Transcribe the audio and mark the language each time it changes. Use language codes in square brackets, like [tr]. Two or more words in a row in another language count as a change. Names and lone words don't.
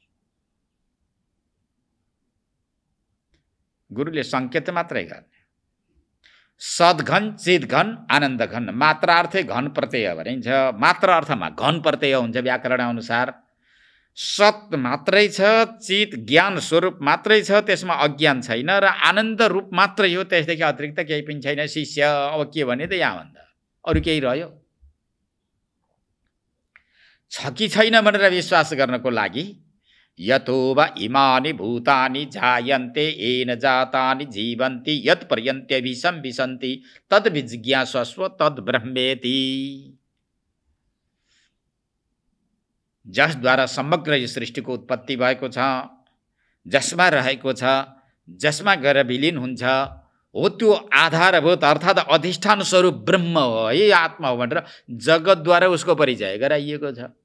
[ne] गुरुले सङ्केत मात्रै गर्ने [sa] सद्घन चितघन आनन्द घन मात्रार्थे घन [ne] प्रत्यय भनिन्छ मात्र अर्थमा घन प्रत्यय हुन्छ व्याकरण अनुसार सत मात्रै छ चित ज्ञान स्वरूप मात्रै छ त्यसमा अज्ञान छैन र आनन्द रूप मात्रै हो त्यसदेखि अतिरिक्त केही पनि छैन शिष्य अब के भने त यहाँ भन्दा अरू केही रह्यो छ कि छैन भनेर विश्वास गर्नको लागि [sa] यतो वा इमानि भूतानि जायन्ते येन जातानि जीवन्ति यत् पर्यन्त्यभिसं विसन्ति तद् विजिज्ञासस्व तद् ब्रह्मेति [ne] जसद्वारा समग्र यो सृष्टिको उत्पत्ति भएको छ जसमा रहेको छ जसमा गएर विलीन हुन्छ हो त्यो आधारभूत अर्थात् अधिष्ठान स्वरूप ब्रह्म हो है आत्मा हो भनेर जगतद्वारा उसको परिचय गराइएको छ